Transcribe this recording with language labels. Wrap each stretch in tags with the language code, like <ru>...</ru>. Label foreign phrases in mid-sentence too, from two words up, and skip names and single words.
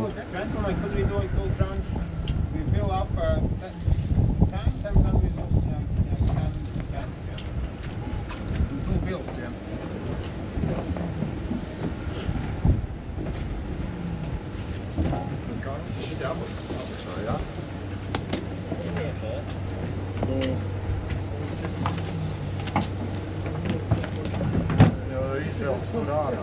<en>Gentlemen, could we do it 2 trunks? We fill up tanks and then we do can. 2 bills, yeah.</en> <lv>Kā mums ir šitie apakšā, jā? Izvelks tur ārā.</lv>